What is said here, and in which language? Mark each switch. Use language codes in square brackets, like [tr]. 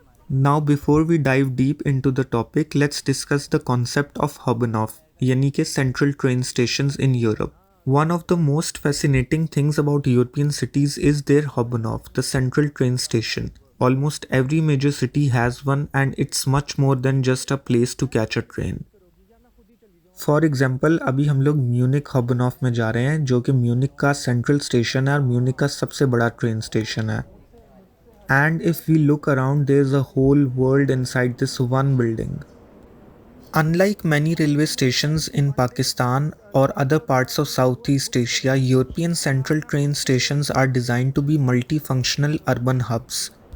[en] Now, before we dive deep into the topic, let's discuss the concept of Hauptbahnhof, यानी कि central train stations in Europe. One of the most fascinating things about European cities is their Hauptbahnhof, the central train station. Almost every major city has one, and it's much more than just a place to catch a train. [hi] For example अभी हम लोग Munich हबनॉफ में जा रहे हैं जो कि Munich का सेंट्रल स्टेशन है और म्यूनिक का सबसे बड़ा ट्रेन स्टेशन है. [en] And if we look around, there's a whole world inside this one building. Unlike many railway stations in Pakistan or other parts of Southeast Asia, European central train stations are designed to be multifunctional urban hubs.